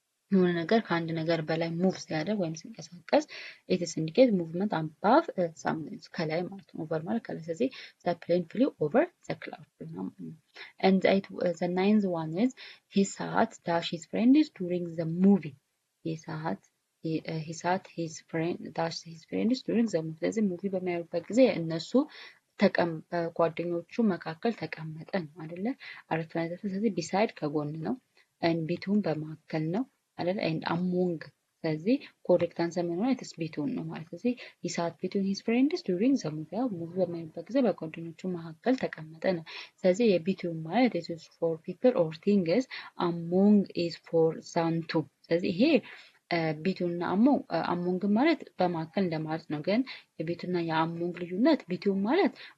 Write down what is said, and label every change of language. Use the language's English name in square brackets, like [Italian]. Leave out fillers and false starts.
[Amharic] የሆነ ነገር ከአንድ ነገር በላይ ሙቭ ሲያደርግ ወይም ሲንቀሳቀስ ኢትስ ኢንዲኬት ሙቭመንት አባቭ ሳምቲንግ ከላይ ማለት ነው። ኦቨር ማለት ከላይ። ስለዚህ ዘ ፕሌን ፍሊው ኦቨር ዘ ክላውድ ነው ማለት ነው። [English] and the ninth one is he sat dash his friends during the movie. he sat his friends during the movie. [Amharic] ስለዚህ ሙቪ በሚያዩበት ጊዜ እነሱ በጓደኞቹ መካከል ተቀመጠ ነው አይደለ? አረፍተ ነገር። ስለዚህ ቢሳይድ ከጎን ነው ቢቱን በመካከል ነው አይደል? and among ስለዚህ ኮሬክት አንሰር ምን ሆነ? ኢትስ ቢቱን ነው ማለት። ስለዚህ [English] he sat between his friends during the movie [Amharic] ሙቪ በሚያዩበት ጊዜ በጓደኞቹ መካከል ተቀመጠ ነው። ስለዚህ የቢቱን ማለት [English] it is for people or things among is for some two። [Amharic] ስለዚህ ይሄ ቢቱና አሞንግ ማለት በመካከል እንደማለት ነው። ግን የቢቱና የአሞንግ ልዩነት ቢቱን ማለት